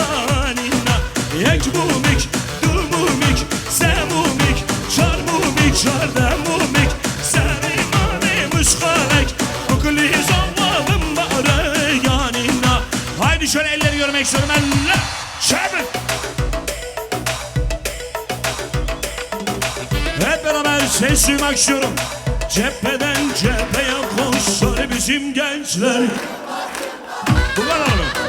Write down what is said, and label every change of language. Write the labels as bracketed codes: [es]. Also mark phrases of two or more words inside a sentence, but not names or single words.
[ku] Anina Yek mumik Du mumik Se mumik Çar mumik Çarda mumik Serimani müşkalek Bukli zavabım bari Yanina [tr] Haydi şöyle elleri görmek istiyorum elle Çabuk Hep beraber ses duymak istiyorum. Cepheden cepheye koşar bizim gençler. Bu kadar mı?